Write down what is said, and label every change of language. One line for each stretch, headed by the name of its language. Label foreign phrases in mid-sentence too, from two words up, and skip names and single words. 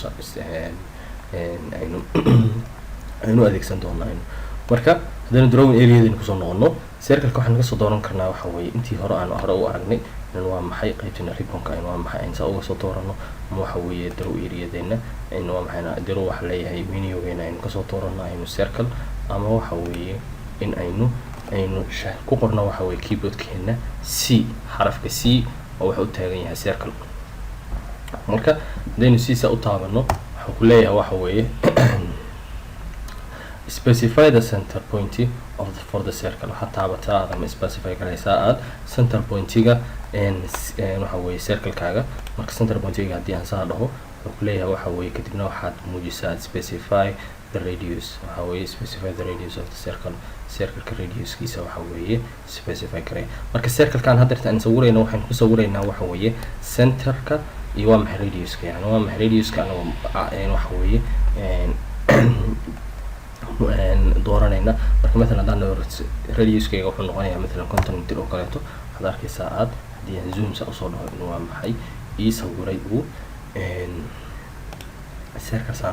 Somali: aynu adeegsan doono marka hadaynu
English: drawing area-deena
Somali: kusoo noqono circle-ka waxaan naga soo dooran karnaa waxa weeye intii hore aan hore u aragnay inaan waa maxay qaybtina ribbon-ka aynu waa maxay aynu saa uga soo doorano ama waxa weeye
English: draw area-deena
Somali: aynu waa maxay draw waxa leeyahay menu-geena aynu kasoo doorano aynu circle ama waxa weeye in aynu ku qorno waxa weeye keyboard-keena C xarafka C oo waxa u taagan yahay circle. marka hadaynu siisa u taabano waxaan ku leeyahay waxa weeye
English: specify the center point for the circle
Somali: waxa taabataa ama specify garaysaa aad
English: center point-ga
Somali: waxa weeye circle-kaaga marka
English: center point-ga
Somali: hadii aan saa dhaho wuxuu ku leeyahay waxa weeye kadibna waxaad muujisaa
English: specify the radius
Somali: waxa weeye
English: specify the radius of the circle-ka
Somali: radius-kiisa waxa weeye specify garay marka circle-kan hadda aan sawirayna waxaan ku sawiraynaa waxa weeye center-ka iyo waa maxay radius-ka yani waa maxay radius-ka waxa weeye dooranayna marka مثلا hadaan radius-kayga wuxuu noqonayaa مثلا 50 mitir oo kaleeto waxaad arkaysaa aad hadii aan zoom sa usoo dhaho inuu waa maxay ii sawiray uu circle saan